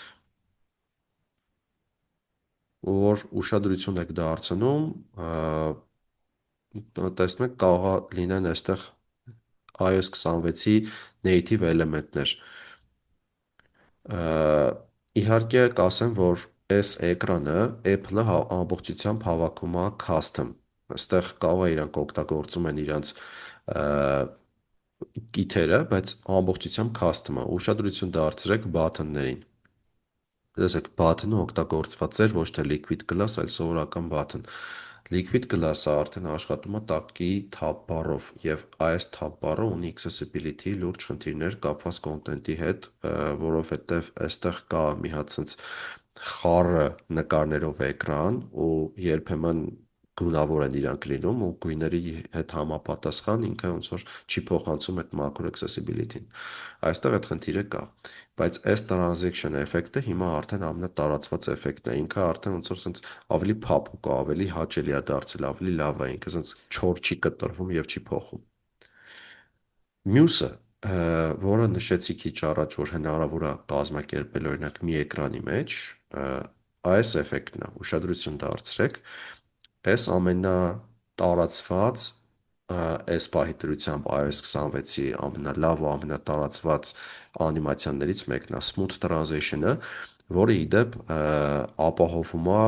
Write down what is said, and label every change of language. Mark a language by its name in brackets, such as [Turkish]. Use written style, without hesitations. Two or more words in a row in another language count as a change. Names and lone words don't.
[Armenian] Որ ուշադրություն եք դարձնում, տեսնում եք կարող լինեն այստեղ iOS 26-ի native էլեմենտներ։ Իհարկե կասեմ, որ այս էկրանը Apple-ը ամբողջությամբ հավաքում է custom։ Այստեղ կարող է իրանք օգտագործում են իրանք կիթերը, բայց ամբողջությամբ custom է։ Ուշադրություն դարձրեք button-ներին։ Տեսեք, button-ը օգտագործված էր ոչ թե [English] liquid glass, [Armenian] այլ սովորական button։ [English] Liquid glass- [Armenian] ը արդեն աշխատում է տակի [English] tab bar- [Armenian] ով, եւ այս [English] tab bar- [Armenian] ը ունի accessibility լուրջ խնդիրներ կապված կոնտենտի հետ, որովհետեւ այստեղ կա մի հատ sense խառը նկարներով էկրան ու երբեմն գունավոր են իրանք լինում ու գույների հետ համապատասխան ինքը ոնց որ չի փոխանցում այդ [English] macro accessibility- [Armenian] ն։ Այստեղ այդ խնդիրը կա, բայց այս transaction էֆեկտը հիմա արդեն ամենատարածված էֆեկտն է, ինքը արդեն ոնց որ sense ավելի փափուկ է, ավելի հաճելի է դարձել, ավելի լավ է, ինքը sense չոր չի կտրվում եւ չի փոխում։ Մյուսը, որը նշեցի քիչ առաջ, որ հնարավոր է կազմակերպել օրինակ մի էկրանի մեջ, այս էֆեկտն է, ուշադրություն դարձրեք, այս ամենատարածված այս պահի դրությամբ iOS 26-ի ամենալավ ու ամենատարածված անիմացիաներից մեկն է [English] smooth transition- [Armenian] ը, որը ի դեպ ապահովում է